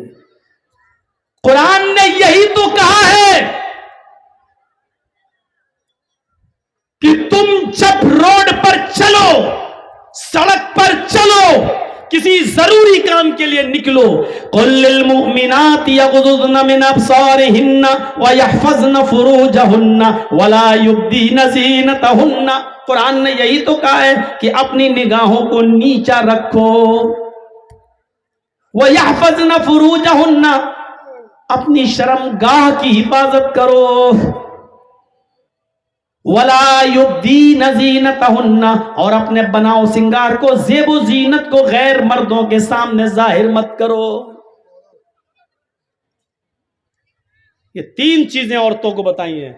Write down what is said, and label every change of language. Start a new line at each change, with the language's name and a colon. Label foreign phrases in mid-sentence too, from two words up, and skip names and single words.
Hindi: कुरान ने यही तो कहा है कि तुम जब रोड पर चलो, सड़क पर चलो, किसी जरूरी काम के लिए निकलो,
Arabic: قل للمؤمنات يغضضن من أبصارهن ويحفظن فروجهن ولا يبدين زينتهن.
Hindi: कुरान ने यही तो कहा है कि अपनी निगाहों को नीचा रखो,
Arabic: ويحفظن فروجهن,
Hindi: अपनी शर्मगाह की हिफाजत करो,
Arabic: ولا يبدين زينتهن,
Hindi: और अपने बनाओ सिंगार को, ज़ेबो ज़ीनत को गैर मर्दों के सामने जाहिर मत करो। ये तीन चीजें औरतों को बताई हैं।